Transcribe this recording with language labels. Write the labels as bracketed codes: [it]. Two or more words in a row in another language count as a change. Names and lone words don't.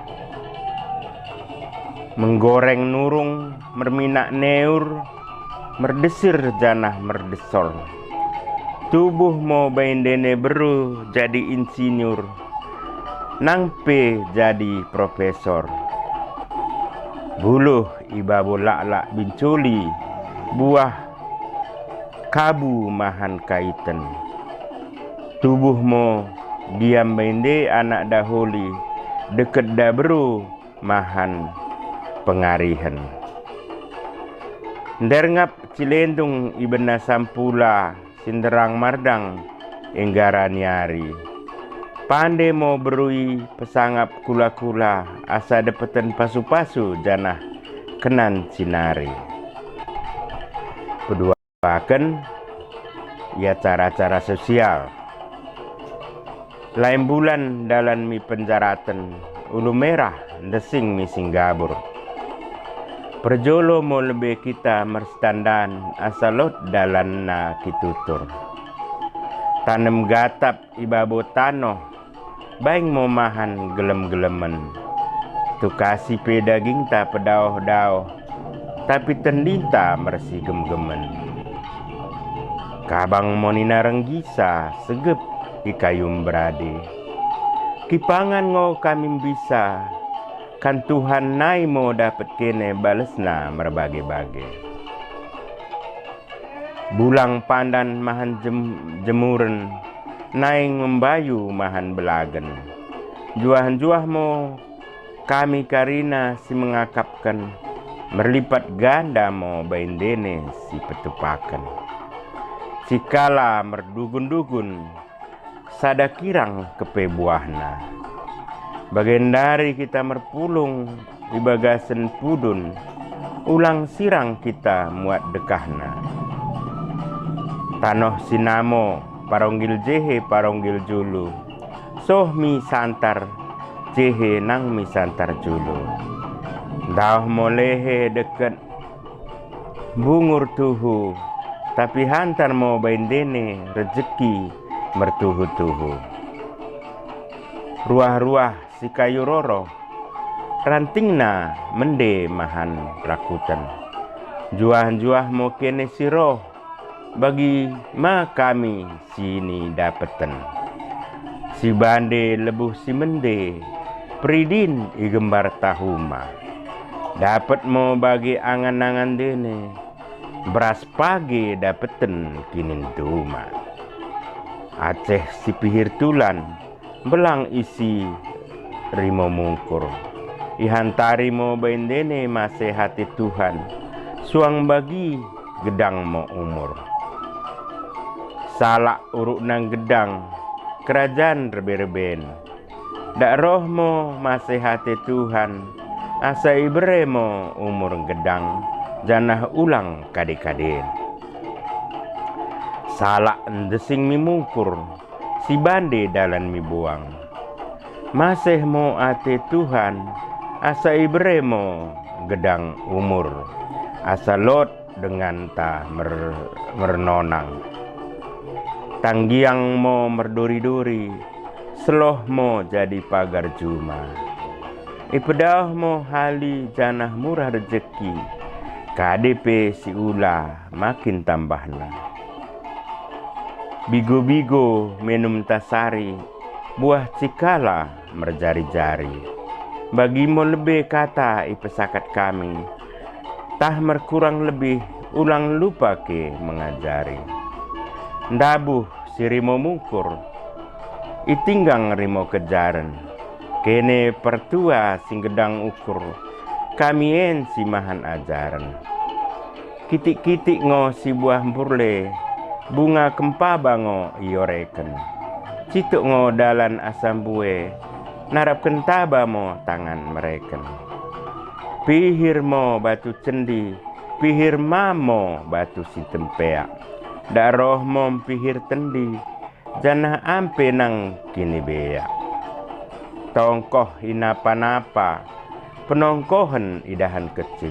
[btd] Menggoreng nurung merminak neur, merdesir janah merdesor. Tubuh mo baindene beru jadi insinyur, nang pe jadi profesor. Buluh ibabu lak-lak binculi, buah kabu mahan kaiten. Tubuhmu diam bende anak dahuli, deket dabru mahan pengarihan. Nderngap cilendung ibena sampula, sinderang mardang enggaraniari. Pande mo berui pesangap kula-kula, asa depeten pasu-pasu janah kenan sinari. [id] Kedua bahkan ya cara-cara sosial. [btd] Lain bulan dalan mi penjaraten, ulu merah desing mi singgabur. Perjolo mo lebih kita merstandan, asalot dalan na kitutur. Tanem gatap ibabo tanoh, baing mo mahan gelem-gelemen. Tukasi pe daging ta pedauh-dauh, tapi tendinta mersi gem-gemen. Kabang monina renggisa, segep ikayum berade. Kipangan ngo kami bisa, kan Tuhan nai mo dapat kene balesna merbage-bage. Bulang pandan mahan jemuren, naing membayu mahan belagen. Juah-juah mo kami karina si mengakapkan, merlipat ganda mo baindene si petupakan. Sikala merdugun-dugun, sada kirang kepe buahna. Bagendari kita merpulung, ibagasen pudun, ulang sirang kita muat dekahna. Tanoh sinamo, paronggil jehe paronggil julu, soh mi santar, jehe nang mi santar julu. Dauh molehe deket, bungur tuhu, tapi hantar mo baindene rezeki mertuhu-tuhu. Ruah-ruah si kayu roro, rantingna mende mahan rakutan. Juah-juah mo kene siroh, bagi ma kami sini dapeten. Si bande lebuh si mende, pridin i gembar tahuma. Dapat mo bagi angan-angan dene, beras pagi dapeten kinin duma. Aceh si pihir tulan, belang isi rimo mungkur. Ihantari mo baindene masih hati Tuhan, suang bagi gedang mo umur. Salak uruk nang gedang, kerajaan rebe-reben. Dak roh mo masih hati Tuhan, asa ibre mo umur gedang, janah ulang kade-kade. Salak ndesing mi mungkur, si bande dalan mi buang. Masih mo ate Tuhan, asa ibre mo gedang umur. Asa lot dengan ta mernonang. Tanggiang mo merduri-duri, seloh mo jadi pagar juma. Ipedah mo hali janah murah rezeki, KDP si ulah makin tambahna. Bigo-bigo minum tasari, buah cikala merjari-jari. Bagi mo lebih kata ipesakat kami, tah merkurang lebih ulang lupa ke mengajari. Ndabuh si rimo mungkur, itinggang rimo kejaran. Kene pertua sing gedang ukur, kamien si mahan ajaran. Kitik-kitik ngo si buah burle, bunga kempa bango ioreken. Cituk ngo dalan asam bue, narap kentaba mo tangan mereken. Pihir mo batu cendi, pihir mamo batu si tempeak. Dak roh mo pihir tendi, janah ampe nang kini beak. Tongkoh inapa-napa, penongkohan idahan kecing.